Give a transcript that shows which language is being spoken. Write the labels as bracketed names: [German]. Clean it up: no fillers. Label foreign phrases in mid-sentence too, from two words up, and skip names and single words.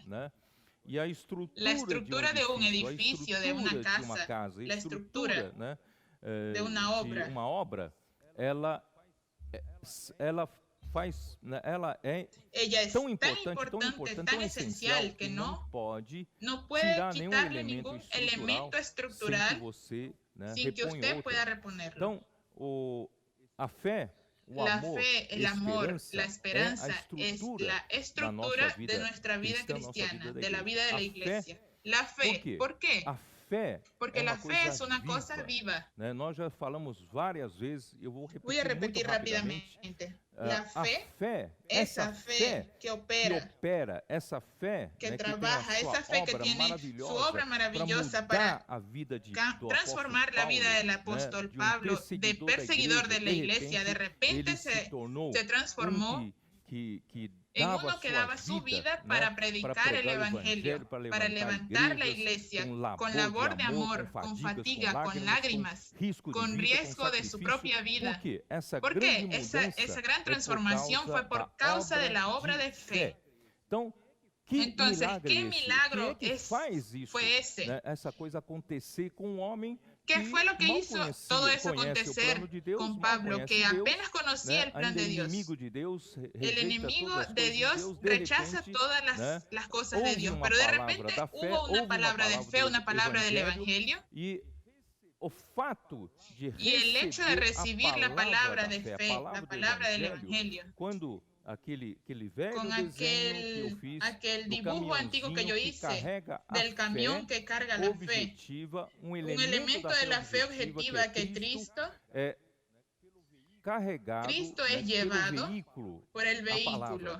[Spanish] La estructura de un edificio, de una casa, la estructura de una obra, ella es tan importante, tan esencial que no puede quitarle ningún elemento estructural sin que usted pueda reponerlo. La fe, el amor, la esperanza es la estructura de nuestra vida cristiana, de la vida de la iglesia. La fe, ¿por qué? Porque la fe es una cosa viva. [Portuguese] Nós já falamos várias vezes, eu vou [Spanish] Voy a repetir [Portuguese] repetir muito rapidamente. [Spanish] rápidamente. La fe, [Portuguese] essa [Spanish] fe que opera, [Portuguese] essa fé que né, [Spanish] trabaja, [Portuguese] que tem a [Spanish] esa [Portuguese] sua [Spanish] fe que [Portuguese] obra [Spanish] tiene su obra maravillosa para [Portuguese] a vida [Spanish] transformar la vida del apóstol Pablo, de perseguidor de la iglesia. De repente se transformó en uno que daba su vida para predicar el evangelio, para levantar la iglesia con labor de amor, con fatiga, con lágrimas, con riesgo de su propia vida. ¿Por qué? Esa gran transformación fue por causa de la obra de fe. Entonces, ¿qué milagro fue ese? [Portuguese] Essa coisa acontecer com um homem [Spanish] ¿Qué fue lo que hizo todo eso acontecer con Pablo, que apenas conocía el plan de Dios? El enemigo de Dios rechaza todas las cosas de Dios, pero de repente hubo una palabra de fe, una palabra del Evangelio. Y el hecho de recibir la palabra de fe, la palabra del Evangelio, con aquel dibujo antiguo que yo hice del camión que carga la fe, un elemento de la fe objetiva que Cristo es llevado por el vehículo.